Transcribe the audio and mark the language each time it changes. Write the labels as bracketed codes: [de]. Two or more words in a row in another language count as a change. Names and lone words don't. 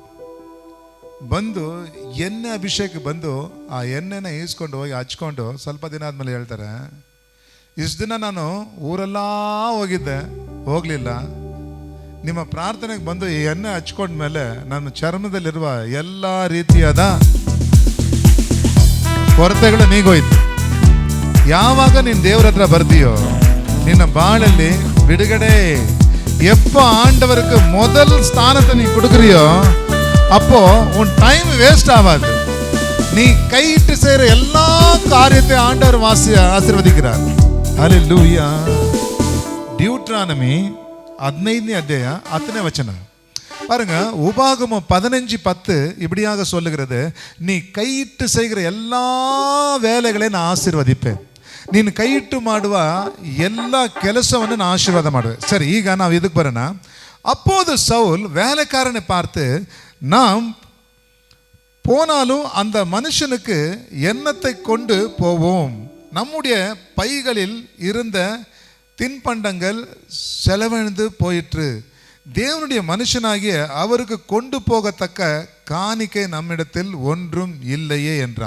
[kn] ಬಂದು ಎಣ್ಣೆ ಅಭಿಷೇಕ ಬಂದು ಆ ಎಣ್ಣೆನ ಈಸ್ಕೊಂಡು ಹೋಗಿ ಹಚ್ಕೊಂಡು ಸ್ವಲ್ಪ ದಿನ ಆದಮೇಲೆ ಹೇಳ್ತಾರೆ, ಇಷ್ಟು ದಿನ ನಾನು ಊರೆಲ್ಲ ಹೋಗಿದ್ದೆ, ಹೋಗಲಿಲ್ಲ, ನಿಮ್ಮ ಪ್ರಾರ್ಥನೆಗೆ ಬಂದು ಈ ಎಣ್ಣೆ ಹಚ್ಕೊಂಡ್ಮೇಲೆ ನನ್ನ ಚರ್ಮದಲ್ಲಿರುವ ಎಲ್ಲ ರೀತಿಯಾದ ಕೊರತೆಗಳು ನೀಗೋಯ್ತು. ಯಾವಾಗ ನೀನು ದೇವ್ರ ಹತ್ರ ಬರ್ತೀಯೋ ನಿನ್ನ ಬಾಳಲ್ಲಿ ಬಿಡುಗಡೆ. [ta] எப்ப ஆண்டவருக்கு முதல் ஸ்தானத்தை நீ கொடுக்குறியோ அப்போ உன் [en] time waste [ta] ஆகாது. நீ கையிட்டு செய்யற எல்லா காரியத்தை ஆண்டவர் ஆசீர்வதிக்கிறார். [kn] ஹல்லேலூயா. டியூட்ரானமி 15ನೇ ಅಧ್ಯಾಯ 10ನೇ ವಚನ பாருங்க. [ta] உபாகமம் 15:10 இப்படியாக சொல்லுகிறது, நீ கையிட்டு செய்கிற எல்லா வேலைகளையும் நான் ஆசீர்வதிப்பேன், [kn] ನೀನು ಕೈಯಿಟ್ಟು ಮಾಡುವ ಎಲ್ಲ ಕೆಲಸವನ್ನು ನಾನು ಆಶೀರ್ವಾದ ಮಾಡುವೆ. ಸರಿ, ಈಗ ನಾವು ಇದಕ್ಕೆ ಬರೋಣ. [ta] அப்போது சவுல் வேலைக்காரனை பார்த்து, நாம் போனாலும் அந்த மனுஷனுக்கு எண்ணத்தை கொண்டு போவோம், நம்முடைய பைகளில் இருந்த தின்பண்டங்கள் செலவழிந்து போயிற்று, தேவனுடைய மனுஷனாகிய அவருக்கு கொண்டு போகத்தக்க காணிக்கை நம்மிடத்தில் ஒன்றும் இல்லையே என்றான்.